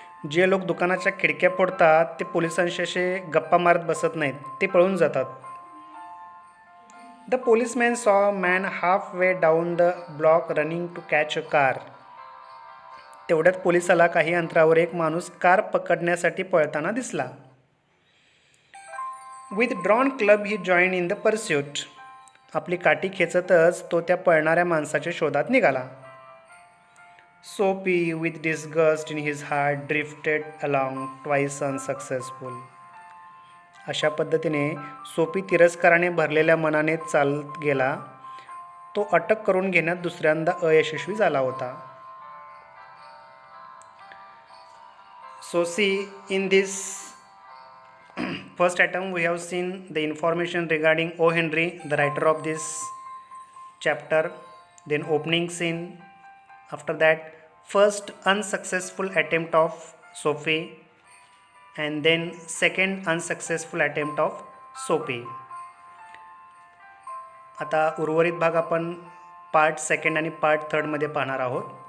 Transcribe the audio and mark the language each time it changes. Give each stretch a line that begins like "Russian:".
Marathi: जे लोक दुकानाच्या खिडक्या फोडतात ते पोलिसांशी असे गप्पा मारत बसत नाहीत, ते पळून जातात.
English: The policeman saw man half way down the block running to catch a car.
Marathi: तेवढ्यात पोलिसाला काही अंतरावर एक माणूस कार पकडण्यासाठी पळताना दिसला.
English: With drawn club he join in the pursuit.
Marathi: आपली काठी खेचतच तो त्या पळणाऱ्या माणसाच्या शोधात निघाला.
English: Soapy with disgust in his heart drifted along twice unsuccessful.
Marathi: अशा पद्धतीने सोफी तिरस्काराने भरलेल्या मनाने चालत गेला. तो अटक करून घेण्यात दुसऱ्यांदा अयशस्वी झाला होता.
English: So see, in this first attempt we have seen the information regarding O. Henry, the writer of this chapter, then opening scene, After that, first unsuccessful attempt of Sophie, and then second unsuccessful attempt of Sophie.
Marathi: आता उर्वरित भाग आपण part second आणि part थर्डमध्ये पाहणार आहोत.